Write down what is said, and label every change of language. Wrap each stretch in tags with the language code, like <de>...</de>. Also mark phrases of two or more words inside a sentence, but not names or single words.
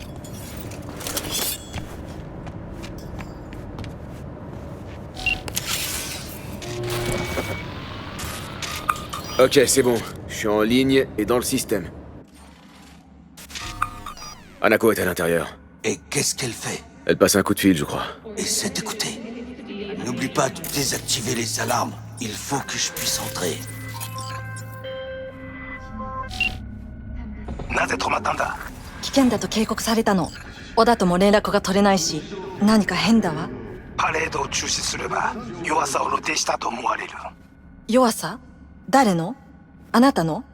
<fr>Ok, c'est bon. Je suis en ligne et dans le système. Hanako est à l'intérieur. Et qu'est-ce qu'elle fait? Elle passe un coup de fil, je crois. Essaie d'écouter. N'oublie pas de désactiver les alarmes. Il faut que je puisse entrer.</fr> <ja>なぜ止まったんだ？危険だと警告されたの。小田とも連絡が取れないし、何か変だわ。パレードを中止すれば弱さを露呈したと思われる。弱さ？誰の？あなたの？</ja>